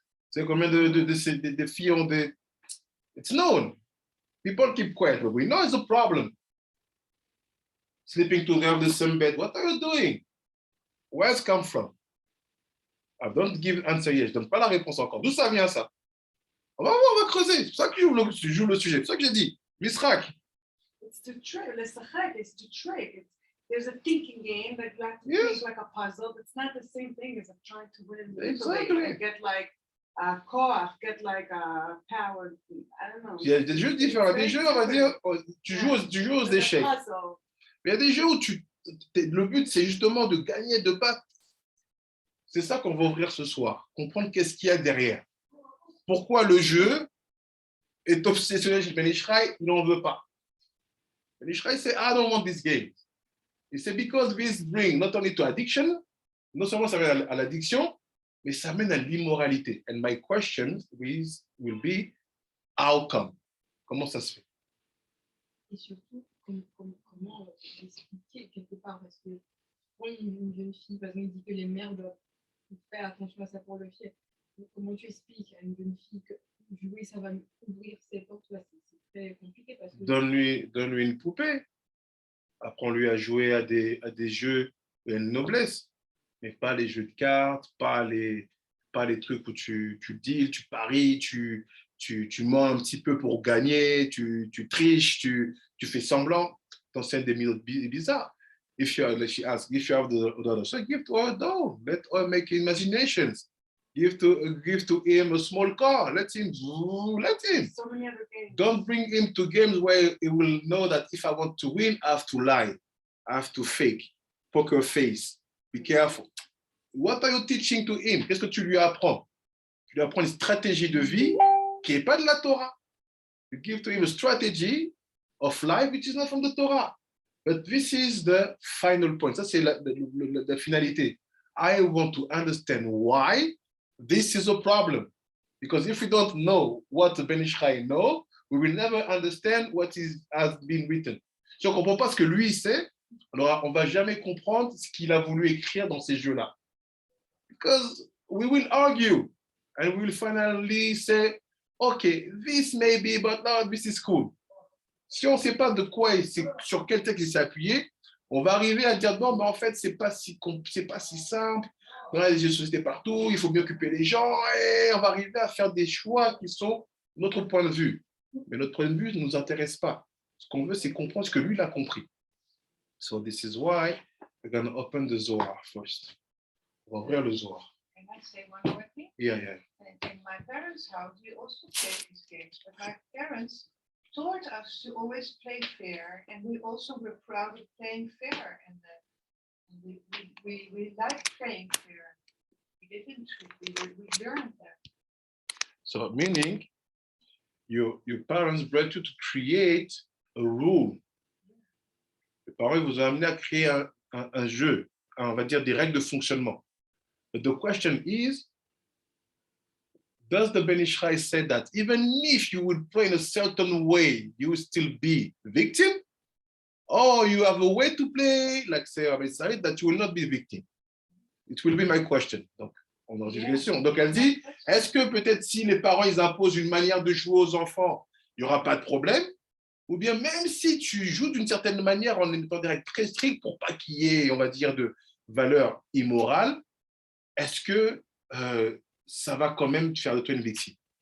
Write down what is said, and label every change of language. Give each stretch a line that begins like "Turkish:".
French: C'est combien de filles ont des...
English: It's known. People keep quiet, but we know it's a problem. Sleeping together in the same bed. What are you doing? Where's it come from? I don't give answer yet.
French: Je donne pas la réponse encore. D'où ça vient ça? On va creuser. C'est pour ça que je joue le sujet. C'est pour ça que j'ai dit. Misrak.
English: It's to trick. It's to trick. There's a thinking game that you have to think like a puzzle. It's not the same thing as trying to win. Exactly. Get like a co-op, get like a power. I don't know.
French: Il y a des jeux différents. Des jeux, on va dire, tu joues aux échecs. Mais il y a des jeux où le but, c'est justement de gagner, de battre. C'est ça qu'on va ouvrir ce soir. Comprendre qu'est-ce qu'il y a derrière. Pourquoi le jeu est obsessionnel chez Ben Ishraï, il n'en veut pas. Ben Ishraï, c'est
English: I don't want this game.
French: Et c'est
English: because this bring not only to addiction,
French: non seulement ça mène à l'addiction, mais ça mène à l'immoralité.
English: And my question will be, how come?
French: Comment ça se fait? Et surtout, comment expliquer quelque part, parce que quand une jeune fille, par exemple, dit que les mères doivent faire attention à ça pour le fier. Comment tu expliques à une jeune fille que jouer, ça va ouvrir ses portes? C'est très compliqué parce que... Donne-lui une poupée. Apprends-lui à jouer à des jeux de noblesse, mais pas les jeux de cartes, pas les trucs où tu deals, tu paries, tu mens un petit peu pour gagner, tu triches, tu fais semblant, t'enseignes des méthodes bizarres.
English: If you have the other side, give to her a doll. Let her make imaginations. Give to him a small car. Let him. So many other games. Don't bring him to games where he will know that if I want to win, I have to lie. I have to fake. Poker face. Be careful. What are you teaching to him?
French: Qu'est-ce que tu lui apprends? Tu lui apprends une stratégie de vie qui n'est pas de la Torah.
English: You give to him a strategy of life which is not from the Torah. But this is the final point.
French: Ça, c'est la finalité.
English: I want to understand why this is a problem. Because if we don't know what the Ben Ishai know, we will never understand what has been written.
French: Si on ne comprend pas ce que lui sait, alors on ne va jamais comprendre ce qu'il a voulu écrire dans ces jeux-là.
English: Because we will argue and we will finally say, okay, this may be, but no, this is cool.
French: Si on ne sait pas de quoi, sur quel texte il s'est appuyé, on va arriver à dire, non, mais en fait, ce n'est pas si simple. On a des sociétés partout, il faut mieux occuper les gens, et on va arriver à faire des choix qui sont notre point de vue. Mais notre point de vue ne nous intéresse pas. Ce qu'on veut, c'est comprendre ce que lui, il a compris.
English: So this is why we're going to open the Zohar first.
French: On va ouvrir le Zohar.
English: Can I say one more thing? Yeah. In my parents' house, we also play these games, but my parents taught us to always play fair, and we also were proud of playing fair, and we liked playing fair. We learned that. So meaning, your parents brought you to create a rule.
French: Les parents vous ont amené à créer un jeu, on va dire des règles de fonctionnement.
English: But the question is, does the Ben Ishai say that even if you would play in a certain way, you will still be victim? Or you have a way to play, like say Rabbi Saïd, that you will not be victim? It will be my question.
French: Donc, on a une question. Donc, elle dit, est-ce que peut-être si les parents ils imposent une manière de jouer aux enfants, il n'y aura pas de problème? Ou bien même si tu joues d'une certaine manière en étant direct très strict pour pas qu'il y ait, on va dire, de valeur immorale, est-ce que ça va quand même faire de toi une victime?